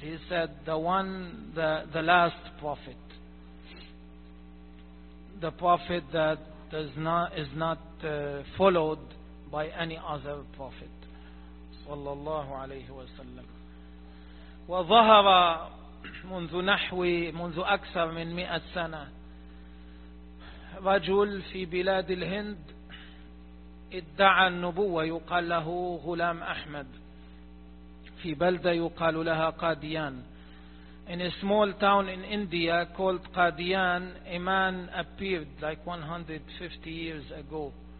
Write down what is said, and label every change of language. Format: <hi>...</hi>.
<en>He said, the last prophet. The prophet that is not followed by any other prophet.</en> <ar>صلى الله عليه وسلم. وظهر منذ أكثر من 100 سنة رجل في بلاد الهند ادعى النبوة يقال له غلام أحمد في بلدة يقال لها قاديان.</ar> <en>In a small town in India called Qadian, a man appeared like 150 years ago.</en>